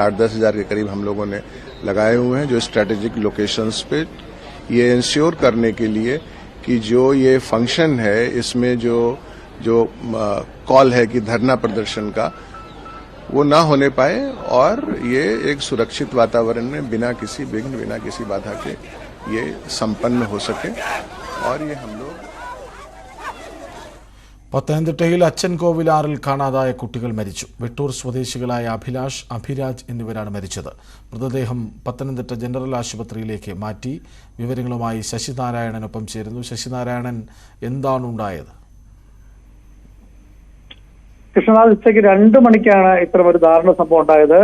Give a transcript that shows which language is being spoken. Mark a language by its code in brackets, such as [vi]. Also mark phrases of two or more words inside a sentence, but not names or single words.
[hi] 8-10 हज़ार के करीब हम लोगों ने लगाए हुए हैं, जो [en] strategic locations [hi] पे ये इंश्योर करने के लिए कि जो ये फंक्शन है इसमें जो कॉल है कि धरना प्रदर्शन का, वो ना होने पाए और ये एक सुरक्षित वातावरण में बिना किसी विघ्न, बिना किसी बाधा के ये संपन्न हो सके. और ये हम लोग [ml] പത്തനംതിട്ടയിൽ അച്ചൻകോവിലാറിൽ കാണാതായ കുട്ടികൾ മരിച്ചു. വെട്ടൂർ സ്വദേശികളായ അഭിലാഷ്, അഭിരാജ് എന്നിവരാണ് മരിച്ചത്. മൃതദേഹം പത്തനംതിട്ട ജനറൽ ആശുപത്രിയിലേക്ക് മാറ്റി. വിവരങ്ങളുമായി ശശിനാരായണനൊപ്പം ചേരുന്നു. ശശിനാരായണൻ, എന്താണ് ഉണ്ടായത്? കൃഷ്ണനാഥ്, ഉച്ചയ്ക്ക് 2 മണിക്കാണ് ഇത്തരമൊരു ദാരുണ സംഭവം ഉണ്ടായത്.